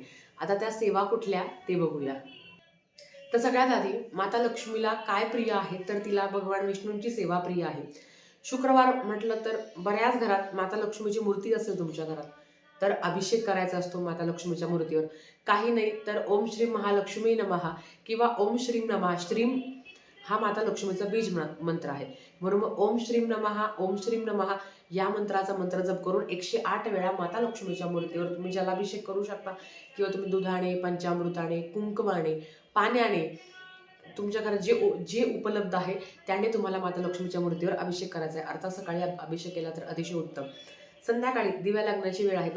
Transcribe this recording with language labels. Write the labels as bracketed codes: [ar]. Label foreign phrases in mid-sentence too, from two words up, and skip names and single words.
[mr] आता त्या सेवा कुठल्या ते बघूया. तर सगळ्यात आधी माता लक्ष्मीला काय प्रिय आहे, तर तिला भगवान विष्णूंची सेवा प्रिय आहे. शुक्रवार म्हटलं तर बऱ्याच घरात माता लक्ष्मीची मूर्ती असेल तुमच्या घरात तर अभिषेक करायचा असतो माता लक्ष्मीच्या मूर्तीवर. काही नाही तर [sa] ओम श्री महालक्ष्मी नमः किंवा ओम श्रीम नमः. [mr] श्रीम हा माता लक्ष्मीचा बीज मंत्र आहे, म्हणून [sa] ओम श्रीम नमः ओम श्रीम नमः [mr] या मंत्राचा मंत्र जप करून 108 वेळा माता लक्ष्मीच्या मूर्तीवर तुम्ही जलाभिषेक करू शकता, किंवा तुम्ही दुधाने, पंचामृताने, कुंकवाने, पाण्याने, तुमच्या घरात जे उपलब्ध आहे त्याने तुम्हाला माता लक्ष्मीच्या मूर्तीवर अभिषेक करायचा आहे. अर्थात सकाळी अभिषेक केला तर अतिशय उत्तम. संध्याकाळी दिव्या लागण्याची वेळ आहे.